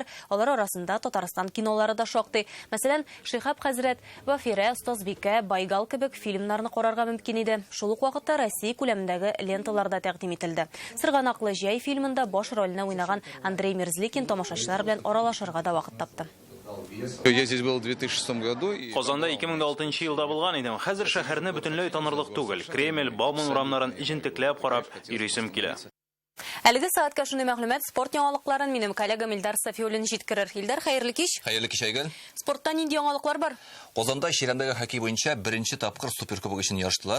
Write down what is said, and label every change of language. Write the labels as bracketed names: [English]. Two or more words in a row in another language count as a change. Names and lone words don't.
[Tatar] Алар арасында Татарстан кинолары да шактый. Мәсәлән, Шихаб хәзрәт, Вафира, Остазбикә, Байгал кебек фильмнарны карарга мөмкин иде. Шул ук вакытта Россия күләмендәге ленталар да тәкъдим ителде. Сырганаклы җәй фильмында баш рольне уйнаган Андрей Мерзликин тамашачылар белән аралашырга да вакыт тапты. [Russian] Я здесь был в 2006 году. [Tatar] Казанда 2006 елда булган идем. Хәзер шәһәрне бөтенләй танырлык түгел. Кремль, Бауман урамнарын җентекләп карап йөрисем килә. Әлеге сәгатькә шундый мәгълүмат, спорт яңалыкларын минем коллегам Илдар Сафиуллин җиткерер. Илдар, хәерле кич. Хәерле кич, Айгөл. Спортта нинди яңалыклар бар? Казанда чирәмдәге хоккей буенча беренче тапкыр суперкубок өчен ярыштылар.